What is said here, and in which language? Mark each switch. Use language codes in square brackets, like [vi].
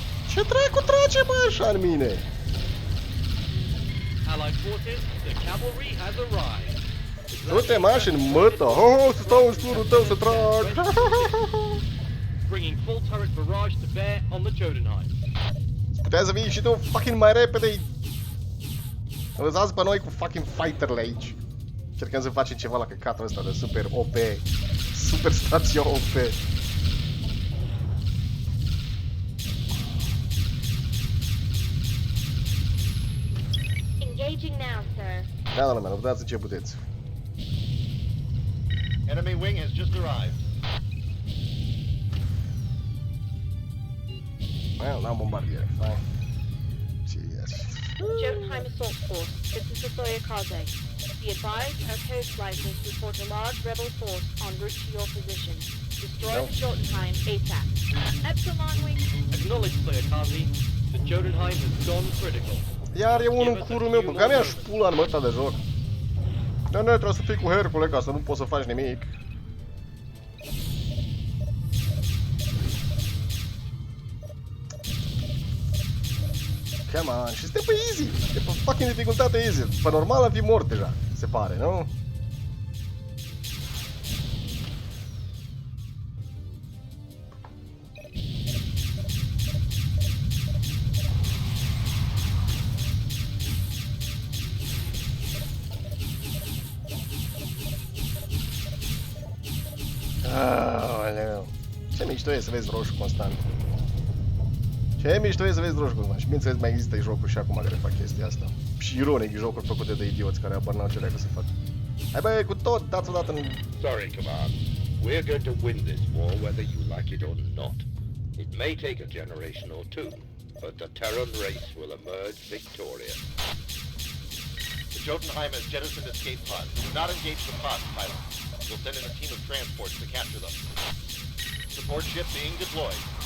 [ro] Ce dracu trage, mă, așa în mine? [en] Allied forces, the cavalry has arrived. [ro] Du-te, mașini, mătă! Ho, să stau în sturul tău să trag! [en] Bringing full turret barrage to bear on the Jotunheim. [ro] Puteai să vii și tu fucking mai repede! Lăsați pe noi cu fucking fighterele aici. Încercăm să facem ceva la căcatul ăsta de super OP. Super stație OP. [en] Engaging now, sir. [ro] Da, da, lumea, luptați ce puteți. [en] Enemy wing has just arrived. Well, [ro] n-am bombardiere, [en] fine. Yes. Jotunheim Assault Force, this is the Soyakaze. Be advised, our coast slicers report a large rebel force en route to your position. Destroy the Jotunheim ASAP. Epsilon Wing. Acknowledge, Soyakaze. The Jotunheim has gone critical. [ro] Iar e unul în curul meu, băga mea-și pula în măta de joc. Da, ne, trebuie să fii cu Hercule ca să nu poți să faci nimic. [en] Come on, [ro] și suntem pe easy. E pe fucking dificultate easy. Pe normal am fi mort deja, se pare, nu? Aoleu. Ce mișto e să vezi roșu constant. Ce mișto e să vezi roșu constant. Și bineînțeles mai există jocuri și acum care fac chestia asta. Și ironic, jocuri făcute de idioți care abar n-au ce leagă să fac. Hai băi, cu tot, dați odată în... [en] Sorry, Command. We're going to win this war whether you like it or not. It may take a generation or two, but the Terran race will emerge victorious. The Jotunheim has jettisoned escape pods. Do not engage the pods, pilot. We'll send in a team of transports to capture them. Support ship being deployed.